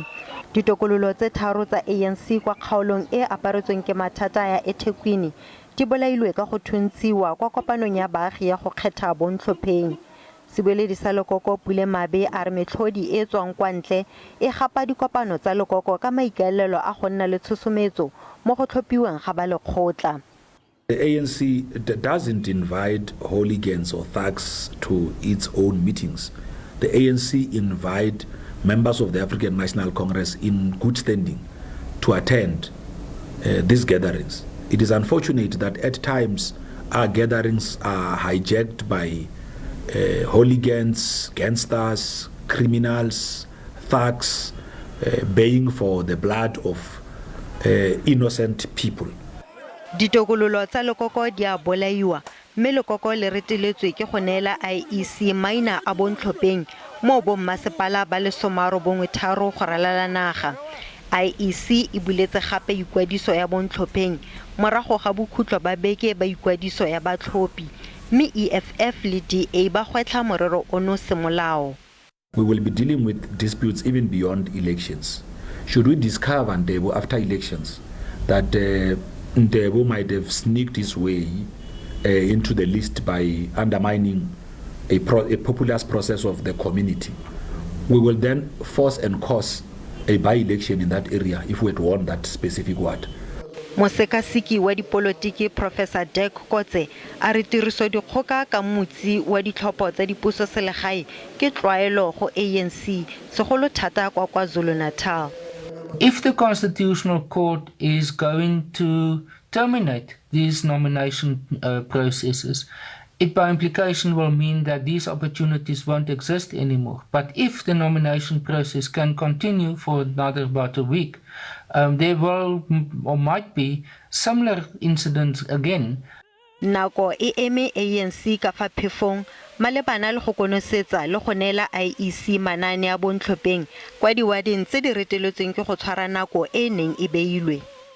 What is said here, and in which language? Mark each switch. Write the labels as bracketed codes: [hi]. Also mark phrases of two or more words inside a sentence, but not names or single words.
[tn] Ditokololo tse 3 tsa ANC kwa kgaolong e aparetsweng ke mathata ya eThekwini di bolailwe ka go thuntshiwa kwa kopanong ya baagi ya go kgetha bontlhopeng. Sebueledi sa lekoko Pule Mabe a re metlhodi e tswang kwa ntle e gapa dikopano tsa lekoko ka maikaelelo a go nna le tshosometso mo go tlhopiweng ga ba lekgotla. [en] The ANC doesn't invite hooligans or thugs to its own meetings. The ANC invite members of the African National Congress in good standing to attend these gatherings. It is unfortunate that at times our gatherings are hijacked by hooligans, gangsters, criminals, thugs, baying for the blood of innocent people. [tn] Ditokololo tsa lekoko di a bolaiwa mme lekoko le reteletswe ke go neela IEC maina a bontlhopeng mo bommasepala ba le 93 Tharo go ralala naga. IEC e buletse gape ikwadiso ya bontlhopeng morago ga Bokhutlo ba beke ba ikwadiso ya batlhophi mme EFF le DA ba gwetlha morero ono semolao. [en] We will be dealing with disputes even beyond elections. Should we discover Ndebo after elections that Ndebo might have sneaked his way into the list by undermining a populist process of the community, we will then force and cause a by-election in that area if we had won that specific ward. [tn] Mosekasiki wa dipolotiki Professor Kotse a re tiriso dikgoka ka motsi wa ditlhopho tsa dipuso selegae ke tlwaelo go ANC segolo thata kwa KwaZulu-Natal. [en] If the Constitutional Court is going to terminate these nomination processes, it by implication will mean that these opportunities won't exist anymore. But if the nomination process can continue for another about a week, there will or might be similar incidents again. [tn] Nako e eme ANC ka fa phefong malebana le go konosetsa le go neela IEC manane a bontlhopeng kwa diwading tse di reteletsweng ke go tshwara nako e neng e beilwe.